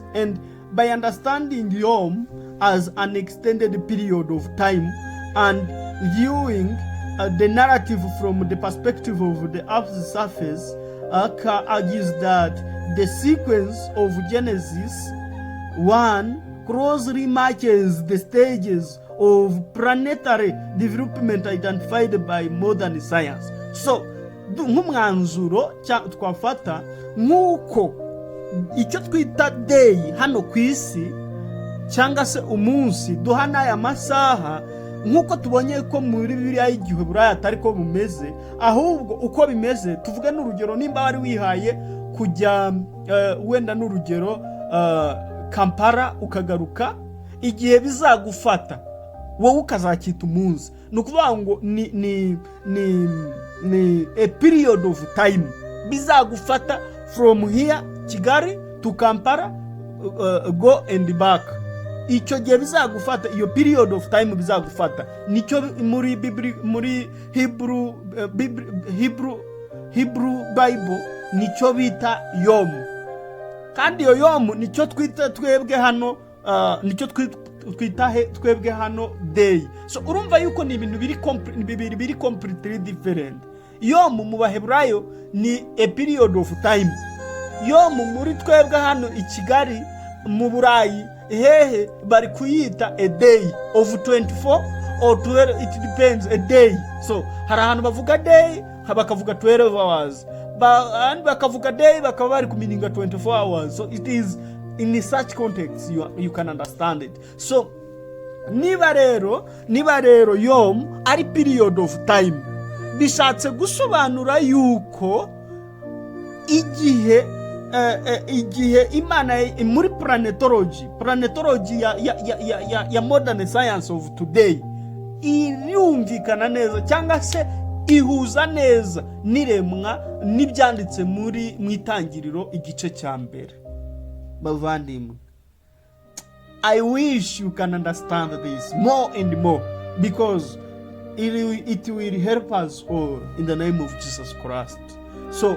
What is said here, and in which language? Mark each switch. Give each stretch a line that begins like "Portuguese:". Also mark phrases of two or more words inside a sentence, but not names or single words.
English: And by understanding Yom as an extended period of time and viewing the narrative from the perspective of the Earth's surface, Aka argues that the sequence of Genesis 1 closely matches the stages of planetary development identified by modern science. So,
Kinyarwanda: nk'umwanzuro twafata nk'uko icyo twita day hano ku isi cyangwa se umunsi duha n'aya masaha, nk'uko tubonye ko muri Bibiliya y'igihe buraya atari ko bumeze, ahubwo uko bimeze. Tuvuge n'urugero, nimba wari wihaye kujya wenda n'urugero Kampala ukagaruka, igihe bizagufata wowe ukazakita umunsi, ni ukuvuga ngo ni
English: a period of time
Kinyarwanda: bizagufata
English: from here Kigali to Kampala, go and back.
Kinyarwanda: Icyo gihe bizagufata, iyo
English: period of time
Kinyarwanda: bizagufata, nicyo muri
English: Hebrew Bible
Kinyarwanda: nicyo bita Yom. Kandi iyo Yom nicyo twita twebwe hano, twebwe hano day. So urumva yuko ni ibintu biri
English: completely different.
Kinyarwanda: Yom mu Baheburayo ni
English: a period of time.
Kinyarwanda: Yom muri twebwe hano i Kigali, mu Burayi hehe bari kuyita
English: a day of 24 or 12, it depends, a day.
Kinyarwanda: So hari ahantu bavuga day bakavuga 12 hours, and bakavuga day bakaba bari kumininga 24 hours.
English: So it is in such context you can understand it.
Kinyarwanda: So niba rero Yom ari
English: period of time,
Kinyarwanda: bishatse gusobanura yuko igihe igihe imana muri planetology ya
English: modern science of today
Kinyarwanda: irumvikana neza cyangwa se ihuza neza n'iremwa n'ibyanditse mu itangiriro igice cya mbere. Bavandimwe,
English: I wish you can understand this more and more, because it will help us all in the name of Jesus Christ. So